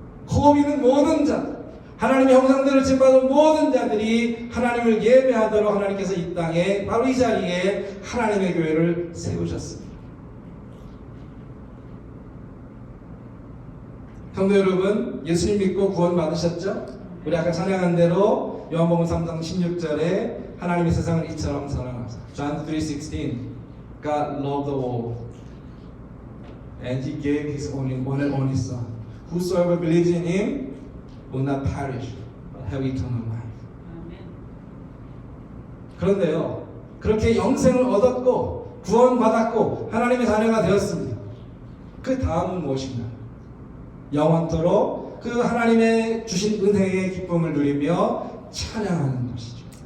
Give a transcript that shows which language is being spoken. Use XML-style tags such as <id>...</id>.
<ko>호흡 있는 모든 자, 하나님의 형상대로 지음받은 모든 자들이 하나님을 예배하도록 하나님께서 이 땅에 바로 이 자리에 하나님의 교회를 세우셨습니다. 성도 여러분, 예수님 믿고 구원 받으셨죠? 우리 아까 찬양한 대로 요한복음 3장 16절에 하나님이 세상을 이처럼 사랑하사,</ko> <en>John 3:16, God loved the world and He gave His one and only Son. Whosoever believes in Him will not perish but have eternal life.</en> <ko>그런데요, 그렇게 영생을 얻었고 구원받았고 하나님의 자녀가 되었습니다. 그 다음은 무엇인가? 영원토록 그 하나님의 주신 은혜의 기쁨을 누리며 찬양하는 것이죠.</ko>